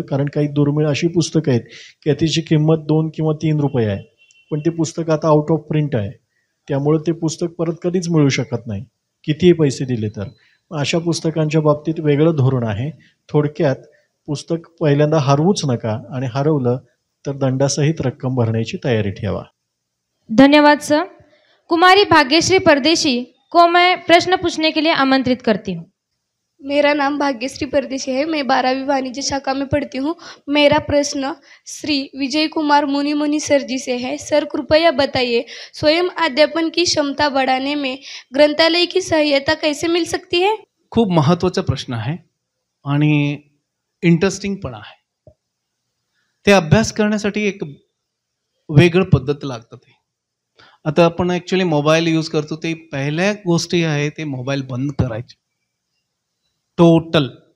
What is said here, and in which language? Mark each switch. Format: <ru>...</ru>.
<mr>कारण काही दुर्मिळ अशी पुस्तकं आहेत की त्याची किंमत 2 किंवा 3 रुपये आहे, पण ते पुस्तक आता आउट ऑफ प्रिंट आहे, त्यामुळे ते पुस्तक परत कधीच मिळू शकत नाही कितीही पैसे दिले तर. अशा पुस्तकांच्या बाबतीत वेगळं धोरण आहे. थोडक्यात पुस्तक पहिल्यांदा हरवूच नका आणि हरवलं तर दंडासहित रक्कम भरण्याची तयारी ठेवा.</mr> <hi>धन्यवाद सर. कुमारी भाग्यश्री परदेशी को मैं प्रश्न पूछने के लिए आमंत्रित करती हूँ. मेरा नाम भाग्यश्री परदेशी है. मैं 12वीं वाणिज्य शाखा में पढ़ती हूँ. मेरा प्रश्न श्री विजय कुमार मुनि सर जी से है. सर, कृपया बताइए, स्वयं अध्यापन की क्षमता बढ़ाने में ग्रंथालय की सहायता कैसे मिल सकती है?</hi> <mr>खूप महत्त्वाचा प्रश्न आहे आणि इंटरेस्टिंग पण आहे. ते अभ्यास करण्यासाठी एक वेगळं पद्धत लागतं. ते आता आपण ॲक्च्युली मोबाईल यूज करतो, ते पहिल्या गोष्टी आहे ते मोबाईल बंद करायचे टोटल.</mr>